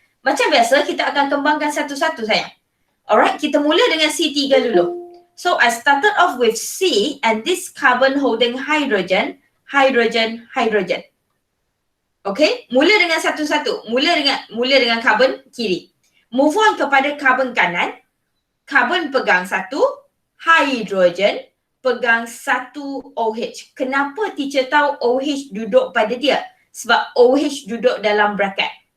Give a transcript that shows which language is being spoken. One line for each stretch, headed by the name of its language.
Malay: Macam biasa, kita akan kembangkan satu-satu sayang. Alright, kita mula dengan C3 dulu.
English: So, I started off with C and this carbon holding hydrogen, hydrogen, hydrogen.
Malay: Okay, mula dengan satu-satu. Mula dengan carbon kiri.
English: Move on
Malay: kepada carbon kanan. Carbon pegang satu, hydrogen pegang satu OH. Kenapa teacher tahu OH duduk pada dia? Sebab OH duduk dalam bracket.